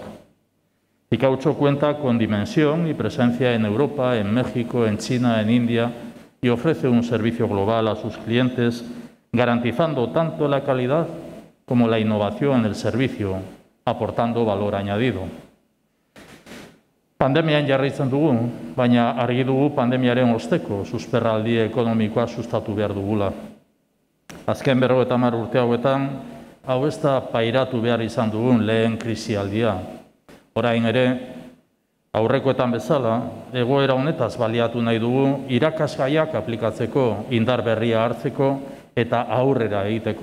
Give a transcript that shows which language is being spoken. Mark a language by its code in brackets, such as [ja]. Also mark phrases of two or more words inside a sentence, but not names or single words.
[es] Ficaucho cuenta con dimensión y presencia en Europa, en México, en China, en India, y ofrece un servicio global a sus clientes, garantizando tanto la calidad como la innovación en el servicio, aportando valor añadido. [eu] Pandemian jarraitzen dugu, baina argi dugu pandemiaren osteko susperraldi ekonomikoa sustatu behar dugula. Azken 50 urte hauetan, hau ez da pairatu behar izan dugun lehen krisialdia. Orain ere, aurrekoetan bezala, egoera honetaz baliatu nahi dugu irakasgaiak aplikatzeko, indar berria hartzeko eta aurrera egiteko.